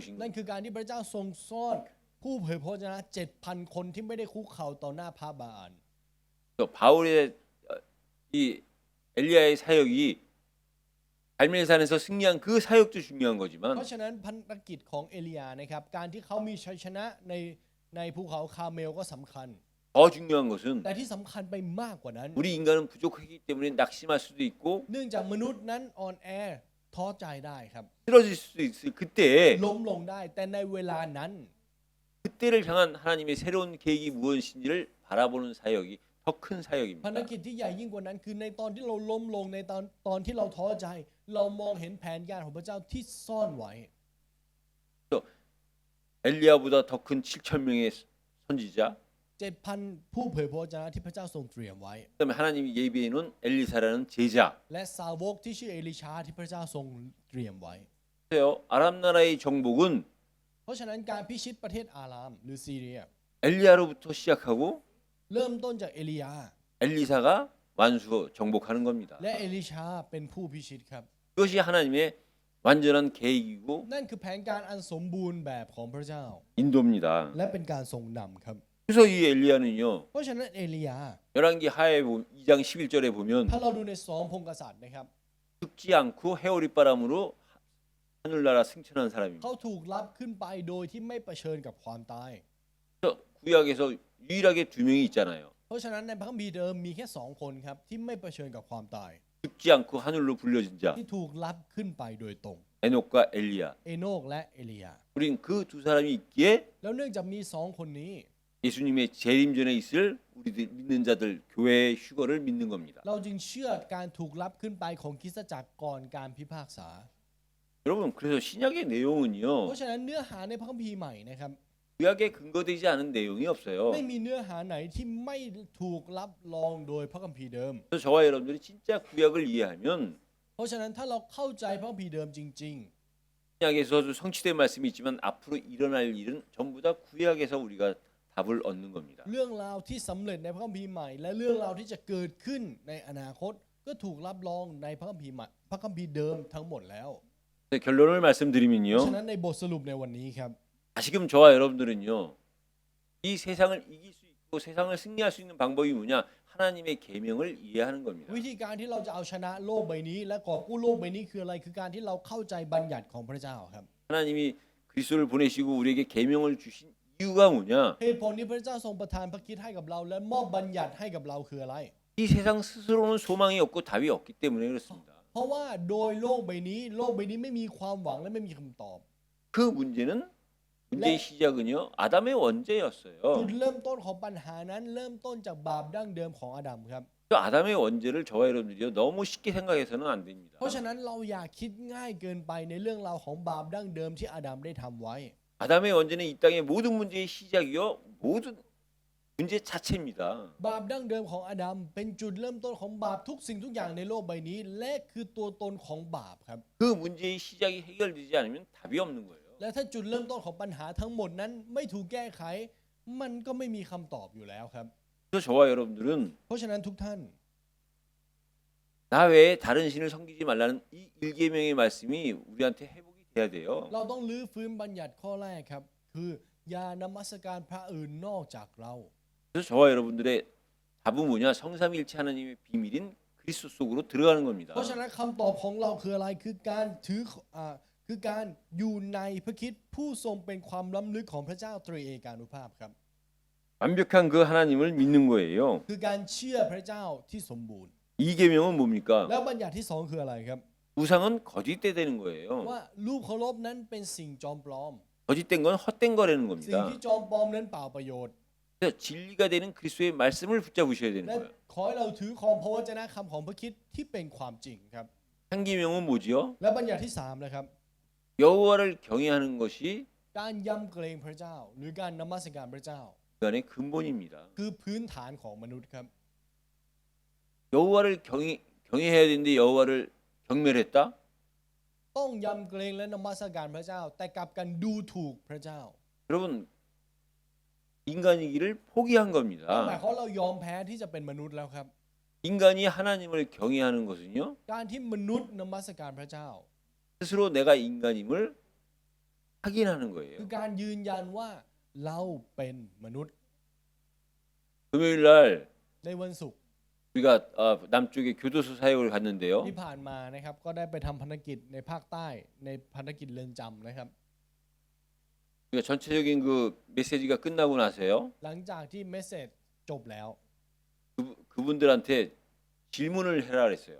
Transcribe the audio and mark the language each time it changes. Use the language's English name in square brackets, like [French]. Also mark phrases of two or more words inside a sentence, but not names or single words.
[Thai] นั่น [Korean] 거예요. [Thai] คือการที่พระเจ้าทรงซ่อนผู้เผยพระวจนะ 7,000 คนที่ไม่ได้คุกเข่าต่อหน้าพระบาอัล [Korean] 또 바울의 이 엘리야의 사역이 갈멜산에서 승리한 그 사역도 중요한 [Thai] เพ [Korean] 거지만 [Thai] ราะฉะนั้นภารกิจของเอลียานะครับการที่เขามีชัยชนะในภูเขาคาร์เมลก็สำคัญ [Korean] 더 중요한 것은 [Thai] แต่ที่สำคัญไปมากกว่านั้น [Korean] 우리 인간은 부족하기 때문에 낙심할 수도 있고 [Thai] เนื่องจากมนุษย์นั้นอ่อนแอท้อใจได้ครับ [Korean] 쓰러질 수도 있을 그때에 [Thai] ล้มลงได้แต่ในเวลานั้น [Korean] 그때를 향한 하나님의 새로운 계획이 무엇인지를 바라보는 사역이 더 큰 [Thai] ภาร [Korean] 사역입니다. [Thai] กิจที่ใหญ่ยิ่งกว่านั้นคือในตอนที่เราล้มลงในตอนที่เราท้อใจ เรามองเห็นแผนการของพระเจ้าที่ซ่อนไว้ [Korean] 엘리야보다 더 큰 7천 명의 선지자, [Thai] 7,000 ผู้เผยพระวจนะที่พระเจ้าทรงเตรียมไว้ [Korean] 그다음에 하나님이 예비해 놓은 엘리사라는 제자. [Thai] และสาวกที่ชื่อเอลิชาที่พระเจ้าทรงเตรียมไว้ [Korean] 보세요. 아람 나라의 정복은 [Thai] เพราะฉะนั้นการพิชิตประเทศอารามหรือซีเรีย [Korean] 엘리야로부터 시작하고 [Thai] เริ่มต้นจากเอลียา [Korean] 엘리사가 완수 정복하는 겁니다. [Thai] และเอลิชาเป็นผู้พิชิตครับ [Korean] 그것이 하나님의 완전한 계획이고 [Thai] นั่นคือแผนการอันสมบูรณ์แบบของพระเจ้า [Korean] 인도입니다. [Thai] และเป็นการทรงนำครับ [Korean] 그래서 이 엘리야는요. [Thai] เพราะฉะนั้นเอลียา [Korean] 열왕기 하에 2장 11절에 보면 [Thai] ถ้าเราดูในสองพงศ์กษัตริย์นะครับ [Korean] 죽지 않고 해오리 바람으로 하늘나라 승천한 사람입니다. [Thai] เขาถูกรับขึ้นไปโดยที่ไม่เผชิญกับความตาย [Korean] 그래서 구약에서 유일하게 2명이 있잖아요. [Thai] เพราะฉะนั้นในพระคัมภีร์เดิมมีแค่สองคนครับที่ไม่เผชิญกับความตาย [Korean] 죽지 않고 하늘로 불려진 자 [Thai] ที่ถูกรับขึ้นไปโดยตรง [Korean] 에녹과 엘리야. [Thai] เอโนกและเอลียา [Korean] 우린 그 두 사람이 있기에 [Thai] แล้วเนื่องจากมีสองคนนี้ [Korean] 예수님의 재림 전에 있을 우리들 믿는 자들 교회의 휴거를 믿는 겁니다. [Thai] เราจึงเชื่อการถูกรับขึ้นไปของคริสตจักรก่อนการพิพากษา [Korean] 여러분 그래서 신약의 [Thai] เพ [Korean] 내용은요. [Thai] ราะฉะนั้นเนื้อหาในพระคัมภีร์ใหม่นะครับ [Korean] 구약에 근거되지 않은 내용이 없어요. [Thai] ไม่มีเนื้อหาไหนที่ไม่ถูกรับรองโดยพระคัมภีร์เดิม [Korean] 그래서 저와 여러분들이 진짜 구약을 이해하면 [Thai] เพราะฉะนั้นถ้าเราเข้าใจพระคัมภีร์เดิมจริง [Korean] 신약에서도 성취된 말씀이 있지만 앞으로 일어날 일은 전부 다 구약에서 우리가 답을 얻는 겁니다. [Thai] ๆ เรื่องราวที่สำเร็จในพระคัมภีร์ใหม่ และเรื่องราวที่จะเกิดขึ้นในอนาคตก็ถูกรับรองในพระคัมภีร์ใหม่พระคัมภีร์เดิมทั้งหมดแล้ว [Korean] 네, 결론을 [Thai] เพราะ [Korean] 말씀드리면요. [Thai] ฉะนั้นในบทสรุปในวันนี้ครับ [Korean] 다시금 저와 여러분들은요. 이 세상을 이길 수 있고 세상을 승리할 수 있는 방법이 뭐냐? 하나님의 계명을 이해하는 겁니다. [Thai] วิธีการที่เราจะเอาชนะโลกใบนี้ และกอบกู้โลกใบนี้คืออะไรคือการที่เราเข้าใจบัญญัติของพระเจ้าครับ [Korean] 하나님이 그 그리스도를 보내시고 우리에게 계명을 주신 이유가 뭐냐? [Thai] เหตุผลที่พระเจ้าทรงประทานพระคริสต์ให้กับเราและมอบบัญญัติให้กับเราคืออะไร [Korean] 이 세상 스스로는 소망이 없고 답이 없기 때문에 그렇습니다. [Thai] เพราะว่าโดยโลกใบนี้ไม่มีความหวังและไม่มีคำตอบ [Korean] 그 문제의 시작은요 아담의 [Thai] จุด [Korean] 원죄였어요. [Thai] เริ่มต้นของปัญหานั้นเริ่มต้นจากบาปดั้งเดิมของอาดัมครับ [Korean] 그 아담의 원죄를 저와 여러분들이요 너무 쉽게 생각해서는 안 됩니다. [Thai] เพราะฉะนั้นเราอย่าคิดง่ายเกินไปในเรื่องราวของบาปดั้งเดิมที่อาดัมได้ทำไว้ [Korean] 아담의 원죄는 이 땅의 모든 문제의 시작이요 모든 문제 자체입니다. [Thai] บาปดั้งเดิมของอาดัมเป็นจุดเริ่มต้นของบาปทุกสิ่งทุกอย่างในโลกใบนี้และคือตัวตนของบาปครับ [Korean] 그 문제의 시작이 해결되지 않으면 답이 없는 거예요. [Thai] และถ้าจุดเริ่มต้นของปัญหาทั้งหมดนั้นไม่ถูกแก้ไข มันก็ไม่มีคำตอบอยู่แล้วครับ [Korean] 그래서 저와 여러분들은 [Thai] เพราะฉะนั้นทุกท่าน [Korean] 나 외에 다른 신을 섬기지 말라는 이 일계명의 말씀이 우리한테 회복이 돼야 돼요. [Thai] เราต้องลื้อฟื้นบัญญัติข้อแรกครับ คืออย่านมัสการพระอื่นนอกจากเรา [Korean] 그래서 저와 여러분들의 답은 뭐냐? 성삼위일체 하나님의 비밀인 그리스도 속으로 들어가는 겁니다. [Thai] เพราะฉะนั้นคำตอบของเราคืออะไรคือการคือการอยู่ในพระคริสต์ผู้ทรงเป็นความล้ำลึกของพระเจ้าตรีเอกานุภาพครับ [Korean] 완벽한 그 하나님을 믿는 거예요. [Thai] คือการเชื่อพระเจ้าที่สมบูรณ์ [Korean] 이 계명은 뭡니까? [Thai] แล้วบัญญัติที่สองคืออะไรครับ [Korean] 우상은 거짓대 되는 거예요. [Thai] ว่ารูปเคารพนั้นเป็นสิ่งจอมปลอม [Korean] 거짓된 건 헛된 거라는 [Thai] สิ่ง [Korean] 겁니다. [Thai] ที่จอมปลอมนั้นเปล่าประโยชน์ [Korean] 그래서 진리가 되는 그리스도의 말씀을 붙잡으셔야 되는 [Thai] และ [Korean] 거예요. [Thai] ขอให้เราถือของพระวจนะคำของพระคริสต์ที่เป็นความจริงครับ [Korean] 한 계명은 뭐지요? [Thai] และบัญญัติที่สามนะครับ [Korean] 여호와를 경외하는 것이 [Thai] การยำเกรงพระเจ้า หรือการนมัสการพระเจ้า [Korean] 인간의 근본입니다. [Thai] คือพื้นฐานของมนุษย์ครับ [Korean] 여호와를 경외해야 되는데 여호와를 경멸했다? [Thai] ต้องยำเกรงและนมัสการพระเจ้า แต่กลับกันดูถูกพระเจ้า [Korean] 여러분 인간이기를 포기한 [Thai] นั่นหมาย [Korean] 겁니다. [Thai] ความเรายอมแพ้ที่จะเป็นมนุษย์แล้วครับ [Korean] 인간이 하나님을 경외하는 것은요 [Thai] การที่มนุษย์นมัสการพระเจ้า [Korean] 스스로 내가 인간임을 확인하는 [Thai] คือ [Korean] 거예요. [Thai] การยืนยันว่าเราเป็นมนุษย์ [Korean] 금요일 날 [Thai] ในวันศุกร์ [Korean] 우리가 남쪽에 교도소 사역을 갔는데요. [Thai] ที่ผ่านมานะครับก็ได้ไปทำภารกิจในภาคใต้ในภารกิจเรือนจำนะครับ [Korean] 그러니까 전체적인 그 메시지가 끝나고 나서요. [Thai] หลังจากที่เมสเซจจบแล้ว [Korean] 그분들한테 질문을 해라 그랬어요.